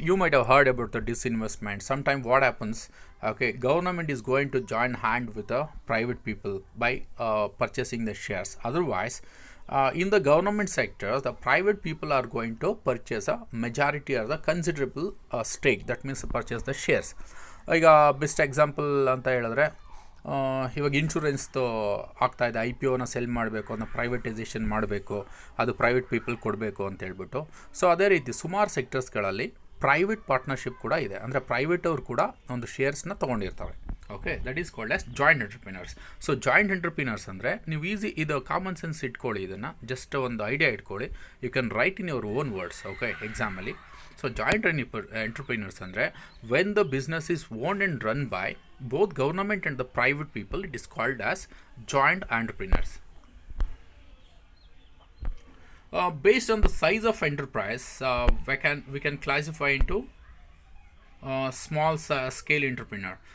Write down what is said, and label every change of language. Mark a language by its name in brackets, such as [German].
[English] You might have heard about the disinvestment. Sometimes what happens, okay, government is going to join hand with the private people by purchasing the shares. Otherwise In the government sectors, the private people are going to purchase a majority or the considerable stake. That means purchase the shares. [Kannada] ಈಗ best example ಅಂತ ಹೇಳಿದ್ರೆ ಇವಾಗ ಇನ್ಶೂರೆನ್ಸ್ದು ಆಗ್ತಾಯಿದೆ, I P ಒನ cell ಮಾಡಬೇಕು, ಅದನ್ನ privatisation ಮಾಡಬೇಕು, ಅದು private people ಕೊಡಬೇಕು ಅಂತ ಹೇಳ್ಬಿಟ್ಟು. ಸೊ ಅದೇ ರೀತಿ ಸುಮಾರು ಸೆಕ್ಟರ್ಸ್ಗಳಲ್ಲಿ ಪ್ರೈವೇಟ್ ಪಾರ್ಟ್ನರ್ಶಿಪ್ ಕೂಡ ಇದೆ. ಅಂದರೆ ಪ್ರೈವೇಟ್ ಅವರು ಕೂಡ ಒಂದು ಶೇರ್ಸ್ನ ತೊಗೊಂಡಿರ್ತಾರೆ. [English] Okay, that is called as joint entrepreneurs. [Kannada] So joint entrepreneurs ಅಂದರೆ ನೀವು ಈಸಿ ಇದು ಕಾಮನ್ ಸೆನ್ಸ್ ಇಟ್ಕೊಳ್ಳಿ, ಇದನ್ನು ಜಸ್ಟ್ ಒಂದು ಐಡಿಯಾ ಇಟ್ಕೊಳ್ಳಿ. [English] You can write in your own words. Okay, ಎಕ್ಸಾಮಲ್ಲಿ. So joint entrepreneurs ಅಂದರೆ when the business is owned and run by both government and the private people, it is called as joint entrepreneurs. Based on the size of enterprise, we can classify into small scale entrepreneur.